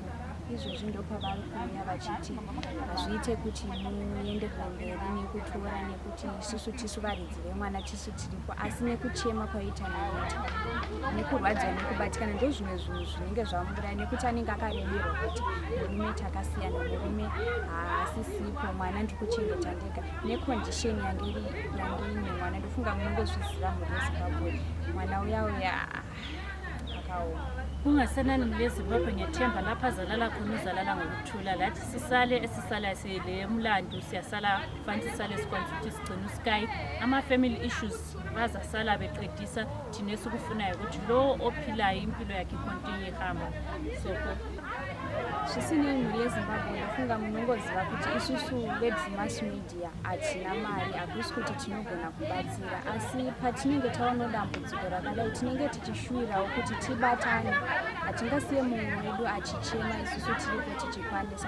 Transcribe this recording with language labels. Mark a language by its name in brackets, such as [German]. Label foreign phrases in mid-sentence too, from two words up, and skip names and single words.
[Shona] Izvozvi ndopavari kuuya vachiti hazviite kuti muende kumberi nekutora nekuti isusu tisu varidzi vemwana tisu tiripo, asi nekuchema kwaita Nomaatter nekurwadzwa nekubatikana ndozvimwe zvinhu zvinenge zvamuraya, nekuti anenge akaremerwa kuti murume takasiyana, murume haasisipo, mwana ndikuchengeta ndega nekondisheni yange ine mwana. Ndofunga munongozviziva mhuri yeZimbabwe mwana uya akaoma. [North Ndebele] Kungasenani muLeZimbabwe ngiyathemba lapha azalala khona uzalala ngokuthula, lathi esisala sile mlandu siyasala fanele sisale sikwazi ukuthi sigcine usky ama- [English] family issues [North Ndebele] bazasala beqedisa thina esikufunayo ukuthi lo ophilayo impilo yakhe ikhontinye ihamba. [Shona] So zvisinei mhuri yeZimbabwe ndofunga munongoziva kuti isusu veDrewmas media hatina mari, hakusi kuti tinogona kubatsira, asi patinenge taona dambudziko rakadai tinenge tichishuvirawo kuti tibatane. Hatingasiye mumwe wedu achichema isusu tiripo tichikwanisa.